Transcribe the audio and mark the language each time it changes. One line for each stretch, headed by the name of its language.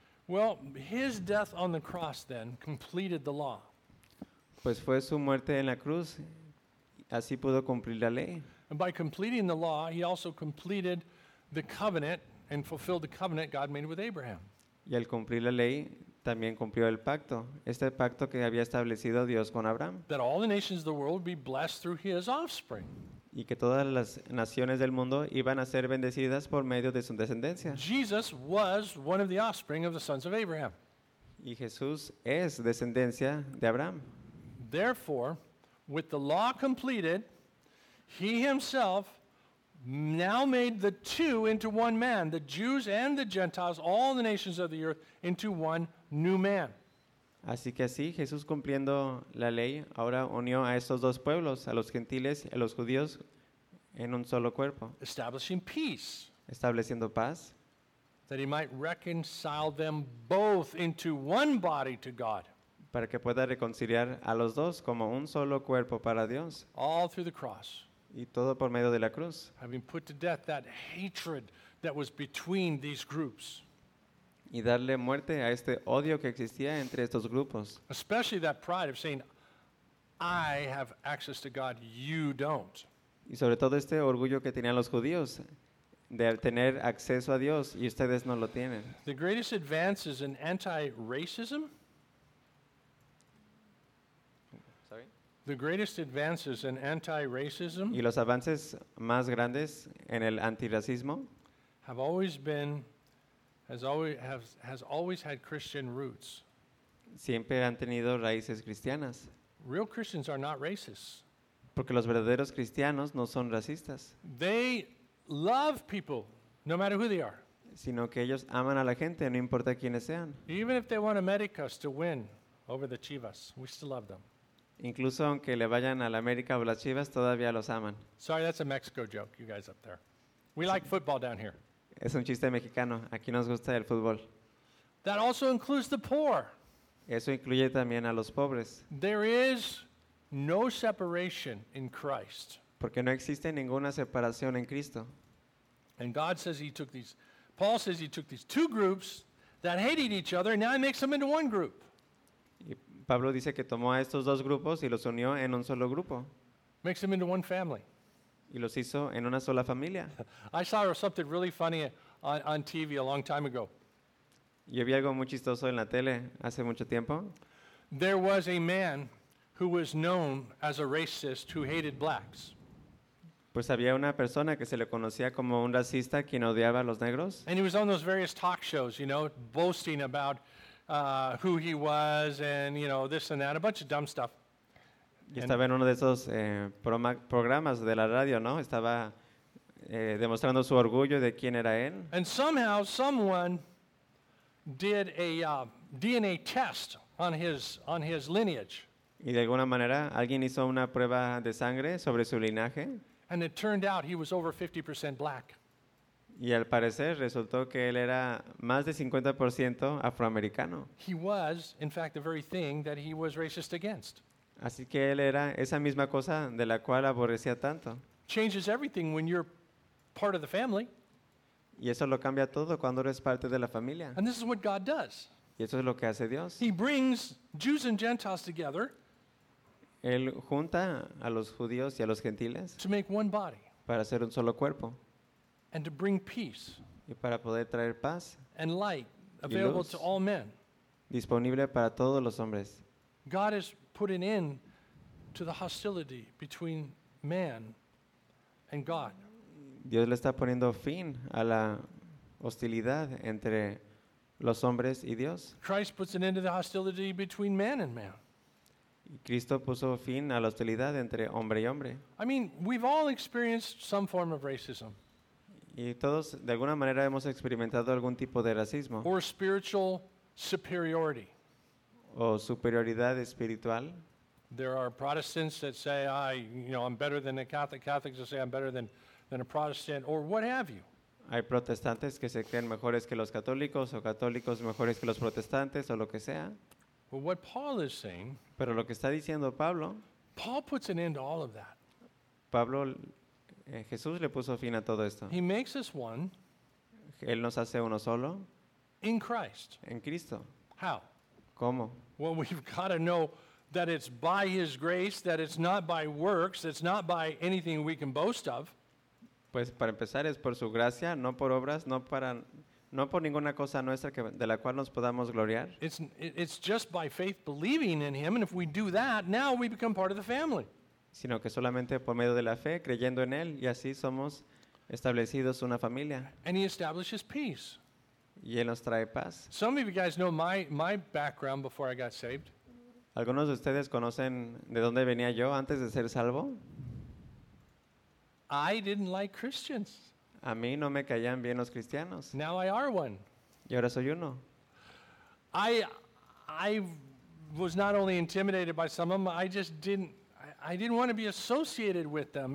English: Well, his death on the cross then completed the law.
Spanish: Pues fue su muerte en la cruz, así pudo cumplir la ley.
English: And by completing the law, he also completed the covenant and fulfilled the covenant God made with Abraham.
Spanish: Y al cumplir la ley, también cumplió el pacto, este pacto que había establecido Dios con Abraham.
English: That all the nations of the world would be blessed through his offspring.
Spanish: Y que todas las naciones del mundo iban a ser bendecidas por medio de su descendencia.
English: Jesus was one of the offspring of the sons of Abraham.
Spanish: Y Jesús es descendencia de Abraham.
English: Therefore, with the law completed, he himself now made the two into one man, the Jews and the Gentiles, all the nations of the earth, into one new man.
Spanish: Así que así, Jesús cumpliendo la ley, ahora unió a estos dos pueblos, a los gentiles y a los judíos, en un solo cuerpo.
English: Establishing peace.
Spanish: Estableciendo paz.
English: That he might reconcile them both into one body to God.
Spanish: Para que pueda reconciliar a los dos como un solo cuerpo para Dios.
English: All through the cross.
Spanish: Y todo por medio de la cruz.
English: Having put to death that hatred that was between these groups.
Spanish: Y darle muerte a este odio que existía entre estos grupos.
English: Especially that pride of saying, I have access to God, you don't.
Spanish: Y sobre todo este orgullo que tenían los judíos de tener acceso a Dios y ustedes no lo tienen.
English: The greatest advance is in anti-racism. Sorry? The greatest advance is in anti-racism.
Spanish: Y los avances más grandes en el antirracismo
English: have always been has always had Christian roots.
Spanish: Siempre han tenido raíces cristianas.
English: Real Christians are not racist.
Spanish: Porque los verdaderos cristianos no son racistas.
English: They love people, no matter who they are.
Spanish: Sino que ellos aman a la gente, no importa quiénes sean.
English: Even if they want Americas to win over the Chivas, we still love them.
Spanish: Incluso aunque le vayan a la América o las Chivas, todavía los aman.
English: Sorry, that's a Mexico joke, you guys up there. We like football down here.
Spanish: Es un chiste mexicano. Aquí nos gusta el fútbol.
English: That also includes the poor.
Spanish: Eso incluye también a los pobres.
English: There is no separation in Christ.
Spanish: Porque no existe ninguna separación en Cristo.
English: And God says he took these, Paul says he took these two groups that hated each other, and now he makes them into one group.
Spanish: Y Pablo dice que tomó a estos dos grupos y los unió en un solo grupo.
English: Makes them into one family.
Spanish: Y los hizo en una sola familia.
English: I saw something really funny on TV a long time ago.
Spanish: Yo vi algo muy chistoso en la tele hace mucho tiempo.
English: There was a man who was known as a racist who hated blacks.
Spanish: Pues había una persona que se le conocía como un racista quien odiaba a los negros.
English: And he was on those various talk shows, you know, boasting about who he was and, you know, this and that, a bunch of dumb stuff.
Spanish: Y estaba en uno de esos programas de la radio, ¿no? Estaba demostrando su orgullo de quién era él.
English: And somehow someone did a DNA test on his lineage.
Spanish: Y de alguna manera alguien hizo una prueba de sangre sobre su linaje.
English: And it turned out he was over 50% black.
Spanish: Y al parecer resultó que él era más de 50% afroamericano.
English: He was, in fact, the very thing that he was racist against.
Spanish: Así que él era esa misma cosa de la cual aborrecía tanto.
English: Changes everything when you're part of the family.
Spanish: Y eso lo cambia todo cuando eres parte de la familia.
English: And this is what God does.
Spanish: Y eso es lo que hace Dios.
English: He brings Jews and Gentiles together.
Spanish: Él junta a los judíos y a los gentiles.
English: To make one body.
Spanish: Para hacer un solo cuerpo.
English: And to bring peace.
Spanish: Y para poder traer paz.
English: And light available to all men.
Spanish: Disponible para todos los hombres.
English: God has put an end to the hostility between man and God.
Spanish: Dios le está poniendo fin a la hostilidad entre los hombres y Dios.
English: Christ puts an end to the hostility between man and man.
Spanish: Y Cristo puso fin a la hostilidad entre hombre y hombre.
English: I mean, we've all experienced some form of racism.
Spanish: Y todos, de alguna manera, hemos experimentado algún tipo de racismo.
English: Or spiritual superiority.
Spanish: O superioridad espiritual.
English: There are Protestants that say, I'm better than a Catholic. Catholics that say, I'm better than a Protestant, or what have you.
Spanish: Hay protestantes que se creen mejores que los católicos, o católicos mejores que los protestantes, o lo que sea.
English: Well, what Paul is saying,
Spanish: pero lo que está diciendo Pablo,
English: Paul puts an end to all of that.
Spanish: Pablo, Jesús le puso fin a todo esto.
English: He makes us one.
Spanish: Él nos hace uno solo.
English: In Christ.
Spanish: En Cristo.
English: How?
Spanish: ¿Cómo?
English: Well, we've got to know that it's by his grace, that it's not by works, it's not by anything we can boast of.
Spanish: Pues para empezar es por su gracia, no por obras, no por ninguna cosa nuestra que, de la cual nos podamos gloriar.
English: It's just by faith believing in him, and if we do that, now we become part of the family.
Spanish: Sino que solamente por medio de la fe, creyendo en él, y así somos establecidos una familia.
English: And he establishes peace.
Spanish: Y él nos trae paz.
English: Some of you guys know my background before I got saved.
Spanish: ¿Algunos de ustedes conocen de dónde venía yo antes de ser salvo?
English: I didn't like Christians.
Spanish: A mí no me caían bien los cristianos.
English: Now I are one.
Spanish: Y ahora soy uno.
English: I was not only intimidated by some of them, I didn't want to be associated with them.